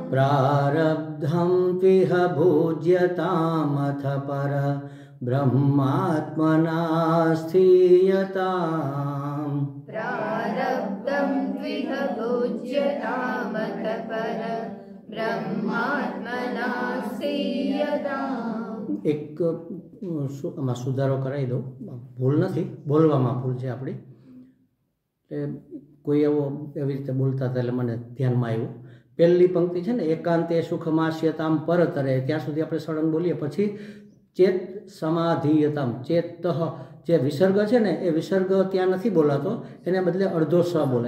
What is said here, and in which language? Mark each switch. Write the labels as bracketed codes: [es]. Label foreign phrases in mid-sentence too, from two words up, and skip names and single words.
[sa] प्रारब्धं त्विह भुज्यतामथ पर ब्रह्मात्मना स्थीयताम्। प्रारब्धं त्विह भुज्यतामथ पर ब्रह्मात्मना स्थीयताम्। [gu] એક આમાં સુધારો કરાવી દઉં, ભૂલ નથી, બોલવામાં ભૂલ છે આપણી. કોઈ એવો એવી રીતે બોલતા હતા એટલે મને ધ્યાનમાં આવ્યું. પહેલી પંક્તિ છે ને, [sa] एकांते सुखमास्यताम परतरे, [gu] ત્યાં સુધી આપણે સળંગ બોલીએ. પછી [sa] चेत समाधियताम, [gu] ચેત જે વિસર્ગ છે ને એ વિસર્ગ ત્યાં નથી બોલાતો, એને બદલે અડધો સ બોલાય.